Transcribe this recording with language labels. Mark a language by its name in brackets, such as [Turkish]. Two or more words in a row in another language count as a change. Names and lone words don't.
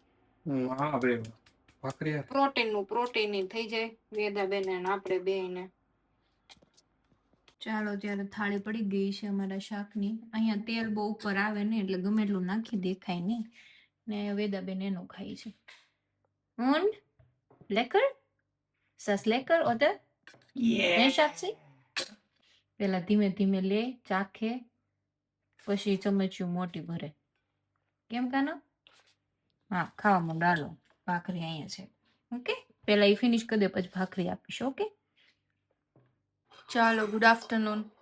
[Gujarati] પ્રોટીન થઈ જાય વેદાબેન ને આપણે બે ને. ચાલો ત્યારે થાળી પડી ગઈ છે અમારા શાકની. અહીંયા તેલ બહુ ઉપર આવે ને એટલે ગમે એટલું નાખી દેખાય નહીં ને વેદાબેન એનું ખાય છે. [German] Und lecker? Ist das lecker oder? [Gujarati] ને શાકસી પેલા ધીમે ધીમે લે ચાખે પછી ચમચિયું મોટી ભરે. કેમ કાનો? હા ખાવામાં ડાલો. ભાખરી અહીંયા છે. ઓકે પેલા એ ફિનિશ કરી દે પછી ભાખરી આપીશ. ઓકે ચાલો [English] good afternoon.